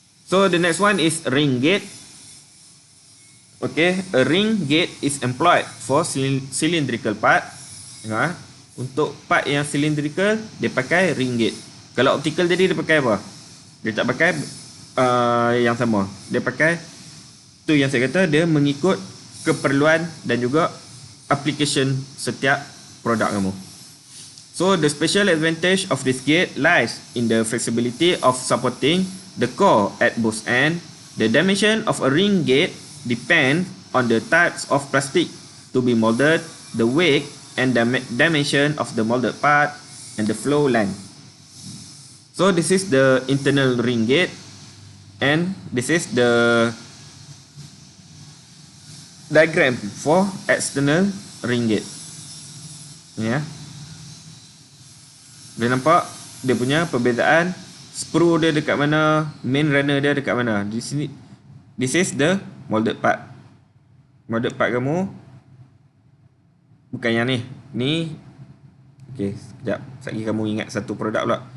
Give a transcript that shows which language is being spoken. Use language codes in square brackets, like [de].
[en] So the next one is ring gate. Okay, a ring gate is employed for cylindrical part. [ms] Tengok, untuk part yang cylindrical dia pakai ring gate. Kalau optical tadi dia pakai apa? Dia tak pakai yang sama. Dia pakai tu yang saya kata, dia mengikut keperluan dan juga application setiap produk kamu. [en] So the special advantage of this gate lies in the flexibility of supporting the core at both ends. The dimension of a ring gate depends on the types of plastic to be molded, the weight and dimension of the molded part, and the flow length. So this is the internal ring gate, and this is the diagram for external ring gate. Ya. [ms] Dia nampak dia punya perbezaan, sprue dia dekat mana, main runner dia dekat mana. Di sini, [en] this is the molded part. [ms] Molded part kamu bukan yang ni. Ni okey, sekejap. Sekejap kamu ingat satu produk pula.